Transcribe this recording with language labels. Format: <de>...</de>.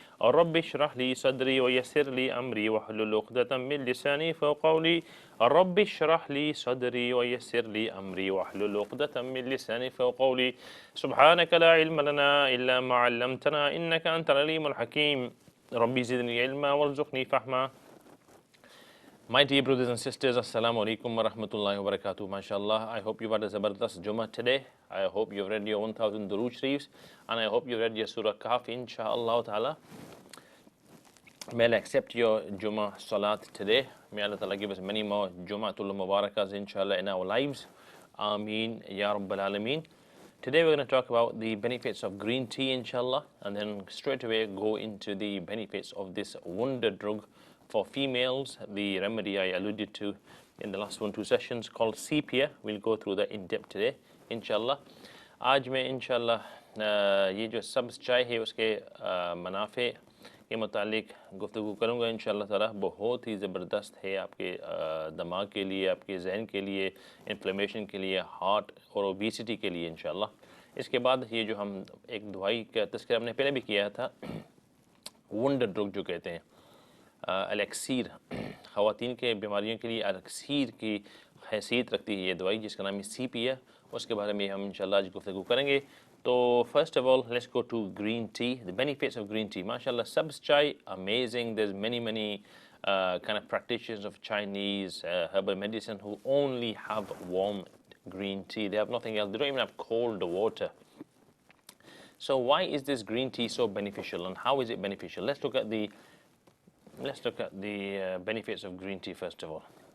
<ar>رب اشرح لي صدري ويسر لي أمري واحلل عقدة من لساني يفقهوا قولي. رب اشرح لي صدري ويسر لي أمري واحلل عقدة من لساني يفقهوا قولي. سبحانك لا علم لنا إلا ما علمتنا إنك أنت العليم الحكيم. ربي زدني علما وارزقني فهما.</ar> <en>My dear brothers and sisters, Assalamu alaikum wa rahmatullahi wa barakatuh. MashaAllah, I hope you've had a Zabardast Jummah today. I hope you've read your 1000 Durood Sharifs, and I hope you've read your Surah Kahf, inshaAllah ta'ala. May Allah accept your Jummah Salat today. May Allah ta'ala give us many more Jummahtul Mubarakas, inshallah, in our lives. Ameen, Ya Rabbal Alameen. Today we're going to talk about the benefits of green tea, inshallah, and then straight away go into the benefits of this wonder drug for females, the remedy I alluded to in the last 1-2 sessions called sepia. We'll go through that in depth today, inshallah.</en> <ur>آج میں انشاءاللہ یہ جو سبز چائے ہے اس کے منافع کے متعلق گفتگو کروں گا انشاءاللہ تعالی. بہت ہی زبردست ہے آپ کے دماغ کے لیے، آپ کے ذہن کے لیے، انفلیمیشن کے لیے، ہارٹ اور اوبیسٹی کے لیے انشاءاللہ. اس کے بعد یہ جو ہم ایک دوائی کا تذکرہ ہم نے پہلے بھی کیا تھا، ونڈر ڈرگ جو کہتے ہیں، الیکسیر، خواتین کے بیماریوں کے لیے الیکسیر کی حیثیت رکھتی ہے یہ دوائی جس کا نام ہے sepia. اس کے بارے میں ہم انشاءاللہ آج گفتگو کریں گے. تو</ur> <en>First of all let's go to green tea, the benefits of green tea.</en> <ur>ماشاءاللہ سبز چائے amazing.</ur> <en>There's many kind of practitioners of Chinese herbal medicine who only have warm green tea. They have nothing else. They don't even have cold water. So why is this green tea so beneficial, and how is it beneficial? Let's look at the benefits of green tea first of all.</en>